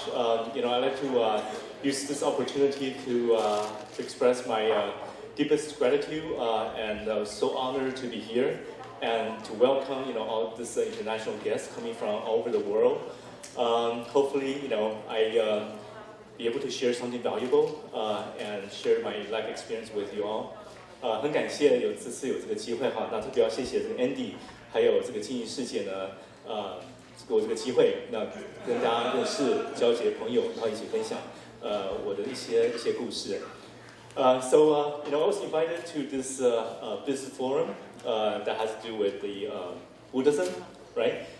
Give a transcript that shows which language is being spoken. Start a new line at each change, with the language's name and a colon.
English: I'd like to use this opportunity to express my deepest gratitude, and I was so honored to be here and to welcome all this international guests coming from all over the world. Hopefully, I be able to share something valuable and share my life experience with you all.
Chinese: 很感谢这次有这个机会哈，那特别要谢谢这个 Andy， 还有这个经营世界呢，给我这个机会，那跟大家认识、交结朋友，然后一起分享我的一些故事。
English: So I was invited to this business forum that has to do with the Buddhism, right?